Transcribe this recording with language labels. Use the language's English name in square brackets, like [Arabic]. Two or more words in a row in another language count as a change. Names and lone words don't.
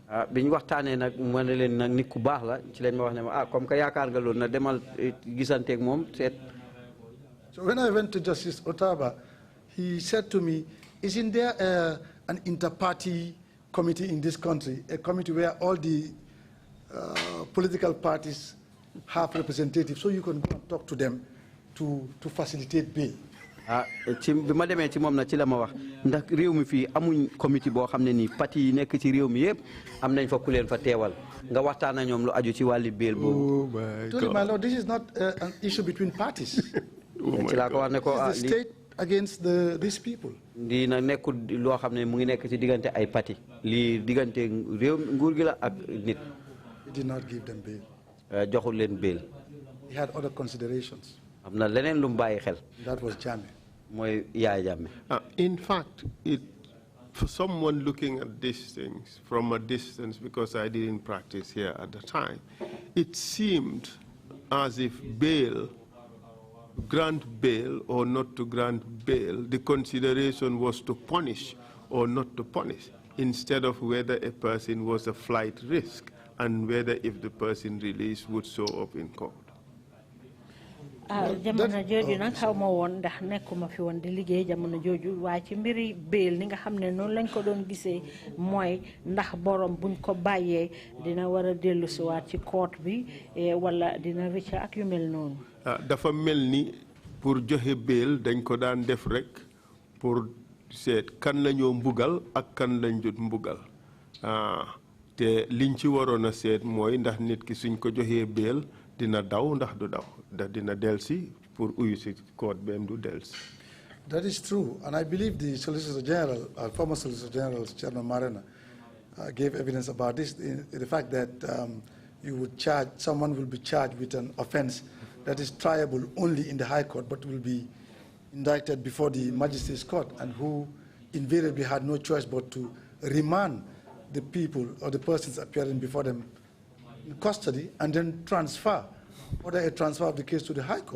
[Wolof] bi ñu waxtaanee nag ma ne leen nag nit ku baax la ci leen ma wax ne ma [French] comme que [Wolof] yaakaar nga loolu na demal gisanteeg moom seet. [English] So when I went to Justice Otaba, he said to me, isn't there an inter-party committee in this country, a committee where all the political parties have representatives, so you can go and talk to them to facilitate bail? [Wolof] ci bi ma demee ci moom na ci la ma wax ndax réew mi fii amuñ comité boo xam ne nii parti yi nekk ci réew mi yëpp am nañ fa ku leen fa teewal nga waxtaan ak ñoom lu aju ci wàlli bail boobu. [English] My Lord, this is not an issue between parties. [Wolof] ci laa ko wax ne ko [English] this is the state against these people. [Wolof] lii nag nekkul loo xam ne mu ngi nekk ci diggante ay parti lii diggante réew nguur gi la ak nit. [English] He did not give them bail. [Wolof] joxul leen bail. [English] He had other considerations. [Wolof] am na leneen lu mu bàyyi xel. [English] That was Jammeh. [Wolof] mooy Yaaya Jammeh. [English] In fact, for someone looking at these things from a distance, because I didn't practice here at the time, it seemed as if bail, grant bail or not to grant bail, the consideration was to punish or not to punish, instead of whether a person was a flight risk and whether if the person released would show up in court. [Wolof] jamono jooju nag xaw ma woon ndax nekkuma fi woon di liggéey jamono jooju waaye ci mbiri bail ni nga xam ne noonu lañ ko doon gisee mooy ndax borom buñ ko bàyyee dina war a dellu si waat ci court bi wala dina rëcc ak yu mel noonu. dafa mel ni pour joxe bail dañ ko daan def rek pour seet kan la ñoo mbugal ak kan lañ jot mbugal te liñ ci waroon a seet mooy ndax nit ki suñ ko joxee bail dina daw ndax du daw ndax dina delsi pour uyu si court bem du delsi. [English] That is true, and I believe the Solicitor General, former Solicitor General, Chairman Marena, gave evidence about this. The fact that you would charge, someone will be charged with an offense that is triable only in the High Court, but will be indicted before the Magistrates Court, and who invariably had no choice but to remand the people or the persons appearing before them in custody and then order a transfer of the case to the High Court.